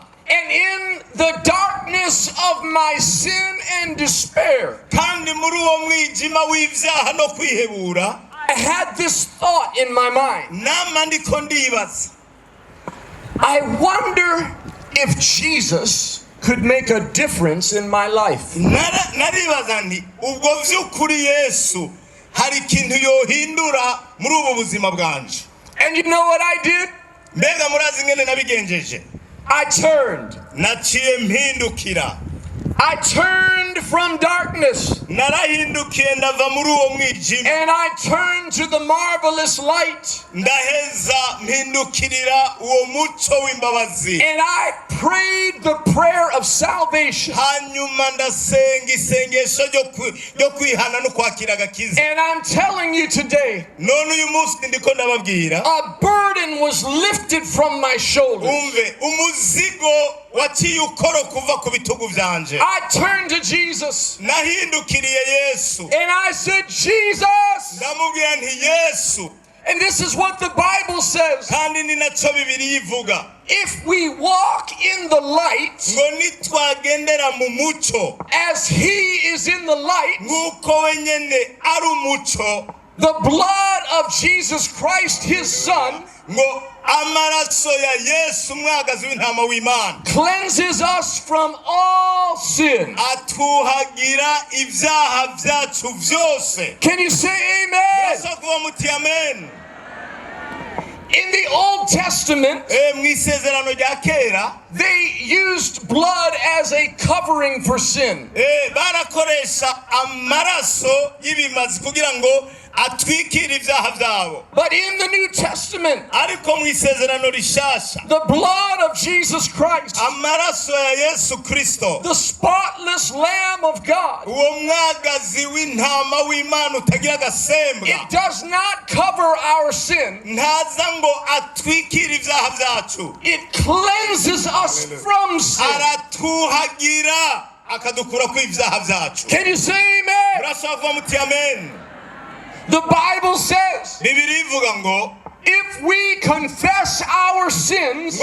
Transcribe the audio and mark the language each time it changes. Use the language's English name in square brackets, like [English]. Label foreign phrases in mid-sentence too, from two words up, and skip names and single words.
[English] And in the darkness of my sin and despair, [Rundi] kandi muri uwo mwijima w'ivyaha no kwihebura, [English] I had this thought in my mind. [Rundi] nama ndiko ndibaza, [English] I wonder if Jesus could make a difference in my life. [Rundi] naribaza nti ubwo vy'ukuri Yesu hari ikintu yohindura muri ubu buzima bwanje. [English] And you know what I did? [Rundi] Mbega murazi ngene nabigenjeje? [English] I turned. [Rundi] naciye mpindukira. [English] I turned from darkness. [Rundi] narahindukiye ndava muri uwo mwijima, [English] And I turned to the marvelous light. [Rundi] ndaheza mpindukirira uwo muco w'imbabazi. [English] And I prayed the prayer of salvation. [Rundi] hanyuma ndasenga isengesho ryo kwihana no kwakira agakiza. [English] And I'm telling you today, [Rundi] none uyu munsi ndiko ndababwira, [English] a burden was lifted from my shoulders. [Rundi] umve umuzigo waciye ukoro kuva ku bitugu vyanje. [English] I turned to Jesus. [Rundi] nahindukiriye Yesu, [English] And I said, Jesus. [Rundi] ndamubwira nti Yesu, [English] And this is what the Bible says. [Rundi] kandi ni naco Bibiliya ivuga, [English] If we walk in the light, [Rundi] ngo nitwagendera mu muco [English] as He is in the light, [Rundi] nk'uko we nyene ari umuco, [English] the blood of Jesus Christ, His Son, [Rundi] ngo amaraso ya Yesu umwagazi w'intama w'Imana [English] cleanses us from all sin. [Rundi] atuhagira ivyaha vyacu vyose. [English] Can you say amen? [Rundi] Asa kuba muti amen. [English] In the Old Testament, [Rundi] mw'isezerano rya kera [English] they used blood as a covering for sin. [Rundi] barakoresha amaraso y'ibimazi kugira ngo atwikire ivyaha vyabo. [English] But in the New Testament, [Rundi] ariko mw'isezerano rishasha, [English] the blood of Jesus Christ, [Rundi] amaraso ya Yesu Kristo, [English] the spotless Lamb of God, [Rundi] uwo mwagazi w'intama w'Imana utagira agasembwa, [English] it does not cover our sin. [Rundi] ntaza ngo atwikire ivyaha vyacu, [English] It cleanses us from sin. [Rundi] aratuhagira akadukura ku ivyaha vyacu. [English] Can you say amen? [Rundi] urashobora kuba muti amen. [English] The Bible says, [Rundi] Bibiliya ivuga ngo [English] if we confess our sins,